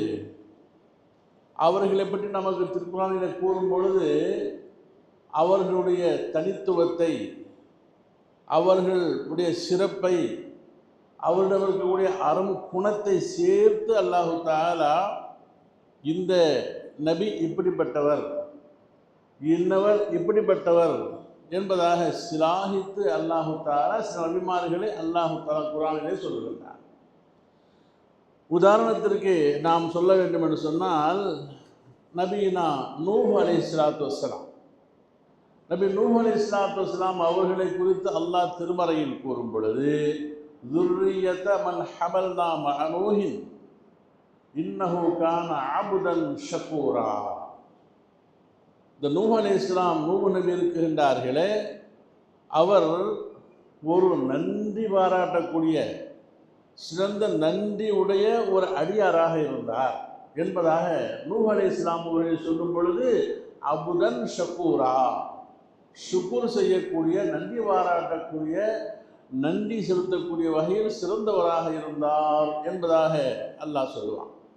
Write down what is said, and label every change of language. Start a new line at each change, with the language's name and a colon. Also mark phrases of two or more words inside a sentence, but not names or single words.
Tamil: அவர்களை பற்றி நமக்கு திருக்குர்ஆனிலே கூறும் பொழுது அவர்களுடைய தனித்துவத்தை, அவர்களுடைய சிறப்பை, அவரிடம் இருக்கக்கூடிய அறம் குணத்தை சேர்த்து
Arabic: الله تعالى
Tamil: இந்த நபி இப்படிப்பட்டவர், இன்னவர் இப்படிப்பட்டவர் என்பதாக சிலாகித்து
Arabic: الله تعالى
Tamil: சில நபிமார்களை
Arabic: الله تعالى
Tamil: குர்ஆனிலே சொல்லுகிறார். உதாரணத்திற்கு நாம் சொல்ல வேண்டும் என்று சொன்னால் நபியினா நூஹ்
Arabic: عليه الصلاة والسلام.
Tamil: நபி நூஹ்
Arabic: عليه الصلاة والسلام
Tamil: அவர்களை குறித்து அல்லாஹ் திருமறையில் கூறும் பொழுது
Arabic: ذُرِّيَّةَ مَنْ حَمَلْنَا مَعَ نُوحٍ إِنَّهُ كَانَ عَبْدًا شَكُورًا.
Tamil: இந்த நூஹ்
Arabic: عليه السلام
Tamil: நூஹ் நபி இருக்கின்றார்களே, அவர் ஒரு நன்றி பாராட்டக்கூடிய சிறந்த நன்றி உடைய ஒரு அடியாராக இருந்தார் என்பதாக நூஹ்
Arabic: عليه السلام
Tamil: அவர்கள் சொல்லும் பொழுது
Arabic: عبدا شكورا,
Tamil: ஷுக்குர் செய்யக்கூடிய, நன்றி பாராட்டக்கூடிய, நன்றி செலுத்தக்கூடிய வகையில் சிறந்தவராக இருந்தார் என்பதாக அல்லாஹ் சொல்லுவான்.